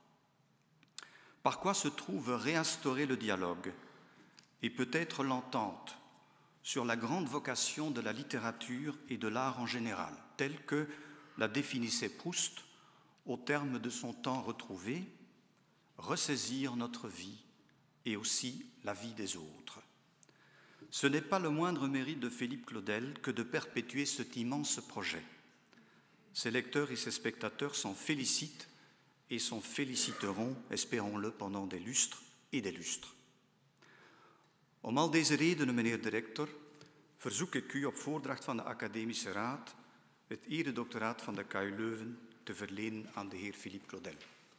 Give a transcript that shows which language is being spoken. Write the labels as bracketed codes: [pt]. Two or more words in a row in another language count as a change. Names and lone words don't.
[fr] Par quoi se trouve réinstaurer le dialogue et peut-être l'entente sur la grande vocation de la littérature et de l'art en général, telle que la définissait Proust au terme de son temps retrouvé, ressaisir notre vie et aussi la vie des autres. Ce n'est pas le moindre mérite de Philippe Claudel que de perpétuer cet immense projet. Ses lecteurs et ses spectateurs s'en félicitent et s'en féliciteront, espérons-le, pendant des lustres et des lustres. [nl] Om al deze redenen, meneer de rector, verzoek ik u op voordracht van de Academische Raad het eredoctoraat van de KU Leuven te verlenen aan de heer Philippe Claudel.